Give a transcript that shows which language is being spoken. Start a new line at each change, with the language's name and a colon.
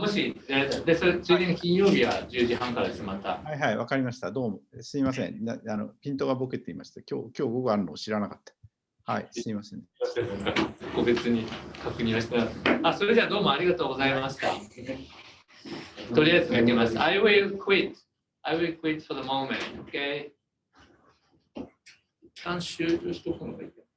Japanese: もし、で、それついでに金曜日は10時半からです、また。はい、わかりました。どうも。すいません。ピントがボケていました。今日午後あるのを知らなかった。はい、すいません。個別に確認をしてます。それじゃあどうもありがとうございました。とりあえず書きます。
English: I will quit for the moment. Okay?
Japanese: 一旦終了しとくのがいい。